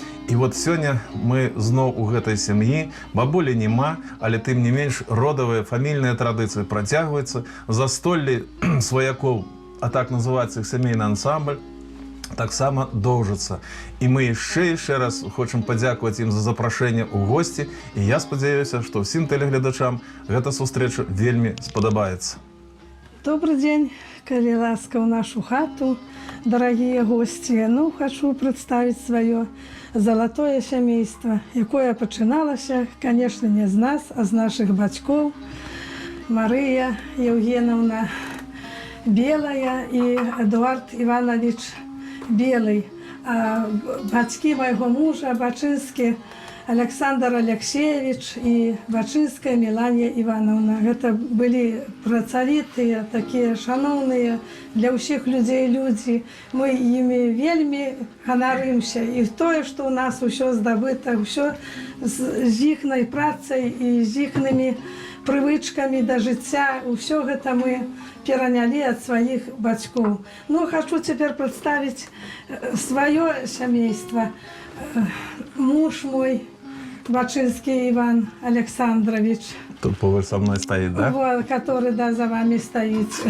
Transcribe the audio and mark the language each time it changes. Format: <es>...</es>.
<be>І вот сёння мы зноў у гэтай сям'і, бабулі няма, але тым не менш родавыя фамільныя традыцыі працягваюцца, застоллі сваякоў, а так называецца іх сямейны ансамбль, таксама доўжыцца. І мы яшчэ раз хочам падзякаваць ім за запрашэнне ў госці, і я спадзяюся, што ўсім тэлегледачам гэта сустрэча вельмі спадабаецца.</be> <ru>Добрый день, коли ласка в нашу хату, дорогие гости. Ну, хочу представить свое золотое семейство,</ru> <be>якое пачыналася,</be> <ru>конечно, не з нас, а</ru> <be>з наших бацькоў.</be> <ru>Мария Евгеновна Белая и Эдуард Иванович Белый.</ru> <be>А бацькі майго мужа, Бачынскі Александр Алексеевич и Бачынская Меланія Ивановна. Гэта былі працавітыя, такія шаноўныя для ўсіх людзей людзі. Мы імі вельмі ганарымся. І тое, што ў нас усё здабыта, ўсё з іхнай працай і з іхнымі прывычкамі да жыцця, ўсё гэта мы перанялі ад сваіх бацькоў. Ну, хочу цяпер прадставіць сваё сямейства. Муж мой, Бачынскі Иван Александрович.</be> <ru>Тут побач со мной стоит, да? Вот, который, да, за вами стоит.</ru>